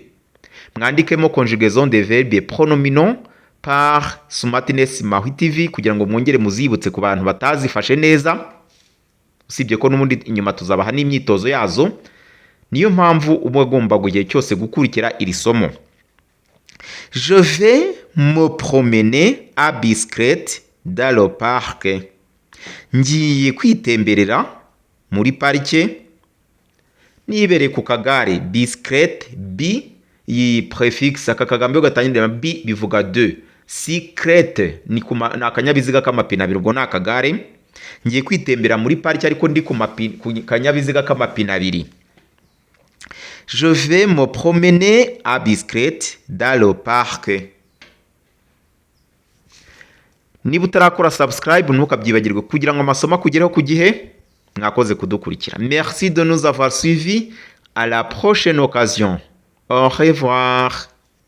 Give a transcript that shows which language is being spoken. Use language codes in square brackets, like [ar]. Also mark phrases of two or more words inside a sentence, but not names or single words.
[rw] Mwandikemo [fr] conjugaison de verbe pronominal par [rw] Smartness Mahi TV kugira ngo mwongere muzibutse ku bantu batazifashe neza, usibye ko n'ubundi inyuma tuzabaha n'imyitozo yazo. Niyo mpamvu uba agomba igihe cyose gukurikira iri somo. [fr] Je vais me promener à bicyclette dans le parc. [rw] Ngiye kwitemberera muri parike nibereye ku kagare. Bicyclette, bi, iyi prefix aka kagambo gatangirira bi bivuga de. Cyclette ni akanyabiziga k'amapine abiri, ubwo ni akagare. Ngiye kwitembera muri pariki ariko ndi ku kanyabiziga k'amapine abiri. [fr] Je vais me promener à bicyclette dans le parc. [rw] Niba utarakora subscribe ntukabyibagirwe kugira ngo amasomo akugereho ku gihe. Mwakoze kudukurikira. [fr] Merci de nous avoir suivis. À la prochaine occasion. Au revoir.